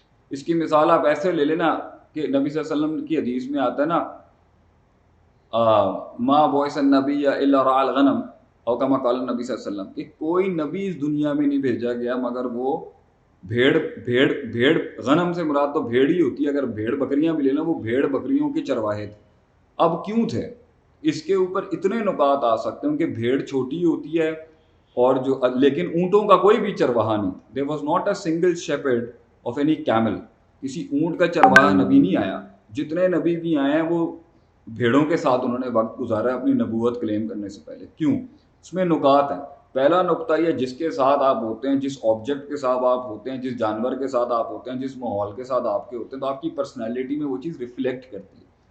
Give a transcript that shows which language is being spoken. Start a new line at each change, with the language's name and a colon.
Urdu: اس کی مثال آپ ایسے لے لینا کہ نبی صلی اللہ علیہ وسلم کی حدیث میں آتا ہے نا
Arabic: ما بعث النبی الا رعى الغنم او کما قال النبی
Urdu: صلی اللہ علیہ وسلم، کہ کوئی نبی اس دنیا میں نہیں بھیجا گیا مگر وہ بھیڑ غنم سے مراد تو بھیڑ ہی ہوتی ہے، اگر بھیڑ بکریاں بھی لینا وہ بھیڑ بکریوں کے چرواہے تھے. اب کیوں تھے؟ اس کے اوپر اتنے نکات آ سکتے ہیں کہ بھیڑ چھوٹی ہوتی ہے اور جو، لیکن اونٹوں کا کوئی بھی چرواہا نہیں.
English: there was not a single shepherd of any camel.
Urdu: کسی اونٹ کا چرواہا نبی نہیں آیا. جتنے نبی بھی آئے ہیں وہ بھیڑوں کے ساتھ انہوں نے وقت گزارا اپنی نبوت کلیم کرنے سے پہلے. کیوں؟ اس میں نکات ہیں. پہلا نقطہ یہ، جس کے ساتھ آپ ہوتے ہیں، جس آبجیکٹ کے ساتھ آپ ہوتے ہیں، جس جانور کے ساتھ آپ ہوتے ہیں، جس ماحول کے ساتھ آپ کے ہوتے ہیں، تو آپ کی پرسنالٹی میں وہ چیز ریفلیکٹ کرتی ہے.